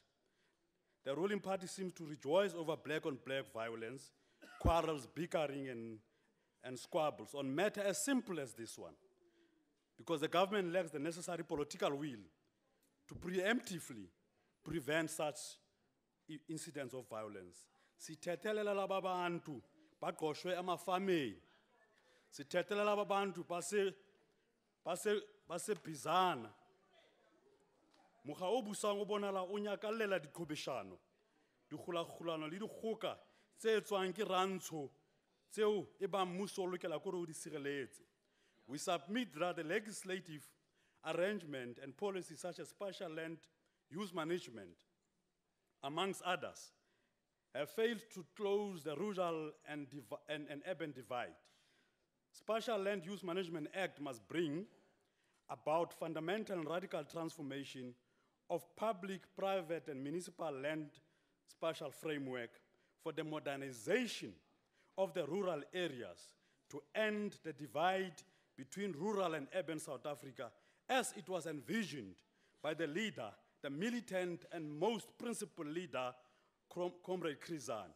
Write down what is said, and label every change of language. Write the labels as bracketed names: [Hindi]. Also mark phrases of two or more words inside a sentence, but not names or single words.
[English] The ruling party seems to rejoice over black-on-black violence, quarrels, bickering, and squabbles on matters as simple as this one, because the government lacks the necessary political will to preemptively prevent such incidents of violence. [Xhosa] Sithethelela laba bantu baqoshwe amafameni. Sithethelela laba bantu basebhizana. [Southern Sotho] Mokga o busang o bonala o nyakalela diqhobeshano, dikgolakgolano le dikgoka tse etswang ke rantsho tseo e bang mmuso o lokela kore o di sireletse. [English] We submit that the legislative arrangement and policies such as spatial land use management, amongst others, have failed to close the rural and urban divide. Spatial Land Use Management Act must bring about fundamental and radical transformation of public, private, and municipal land spatial framework for the modernization of the rural areas to end the divide between rural and urban South Africa as it was envisioned by the leader, the militant and most principled leader, Comrade Krizan.